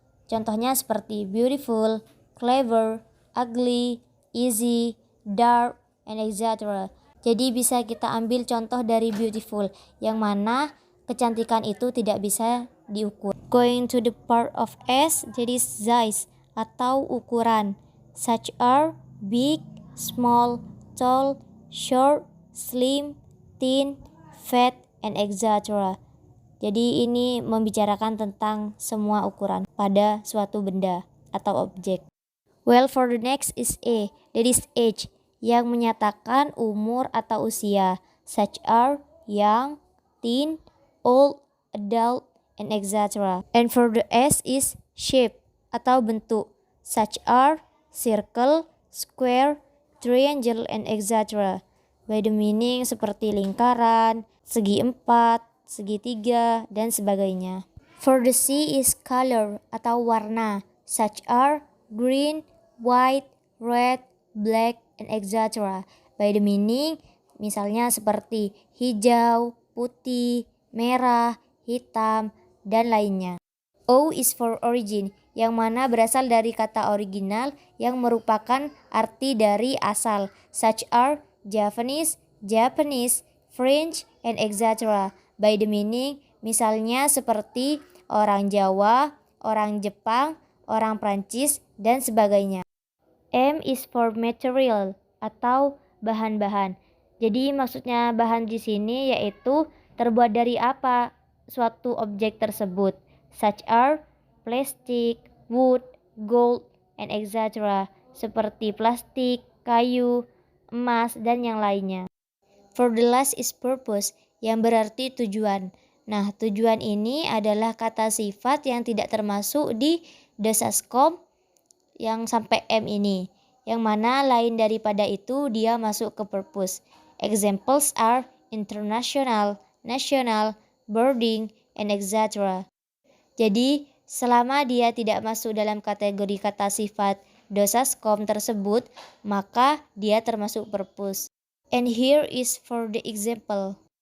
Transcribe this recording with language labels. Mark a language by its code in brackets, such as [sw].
[id] Contohnya seperti beautiful, clever, ugly, easy, dark, and etc. Jadi bisa kita ambil contoh dari beautiful, yang mana kecantikan itu tidak bisa diukur. [en] Going to the part of S, [id] jadi size atau ukuran. [en] Such are big, small, tall, short, slim, thin, fat, and etc. [id] Jadi ini membicarakan tentang semua ukuran pada suatu benda atau objek. [en] Well, for the next is A, that is age, [id] yang menyatakan umur atau usia. [en] Such are young, teen, old, adult, and etc. And for the S is shape [id] atau bentuk. [en] Such are circle, square, triangle, and etc. By the meaning [id] seperti lingkaran, segi empat, segitiga, dan sebagainya. [en] For the C is color [id] atau warna. [en] Such are green, white, red, black, and etc. By the meaning, [id] misalnya seperti hijau, putih, merah, hitam, dan lainnya. [en] O is for origin, [id] yang mana berasal dari kata original yang merupakan arti dari asal. [en] Such are Japanese, Japanese, French, and etc. [id] By the meaning, misalnya seperti orang Jawa, orang Jepang, orang Prancis, dan sebagainya. [en] M is for material [id] atau bahan-bahan. Jadi maksudnya bahan di sini yaitu terbuat dari apa suatu objek tersebut. [en] Such are plastic, wood, gold, and etc. [id] Seperti plastik, kayu, emas, dan yang lainnya. [en] For the last is purpose, [id] yang berarti tujuan. Nah, tujuan ini adalah kata sifat yang tidak termasuk di dosaskom yang sampai M ini, yang mana lain daripada itu dia masuk ke purpose. [en] Examples are international, national, boarding, and etc. [id] Jadi, selama dia tidak masuk dalam kategori kata sifat dosaskom tersebut, maka dia termasuk purpose. [en] And here is for the example.